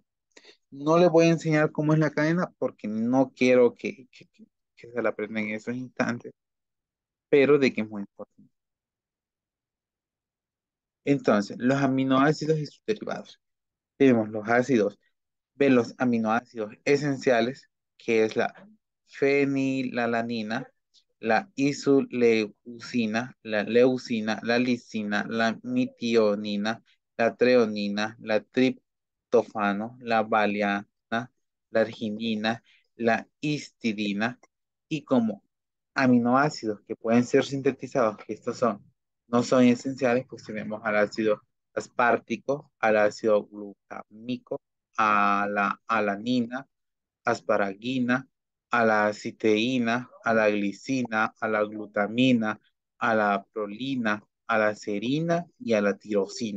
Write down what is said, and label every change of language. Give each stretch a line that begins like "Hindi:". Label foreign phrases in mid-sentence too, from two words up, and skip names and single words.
Spanish: No les voy a enseñar cómo es la cadena porque no quiero que se la aprendan en esos instantes, pero de que es muy importante. Entonces, los aminoácidos y sus derivados. Tenemos los ácidos, los aminoácidos esenciales, que es la fenilalanina, la isoleucina, la leucina, la lisina, la metionina, la treonina, la triptofano, la valiana, la arginina, la histidina, y como aminoácidos que pueden ser sintetizados, que no son esenciales, pues tenemos al ácido aspartico, al ácido glucámico, a la alanina, asparagina, a la citeína, a la glicina, a la glutamina, a la prolina, a la serina y a la tirosina.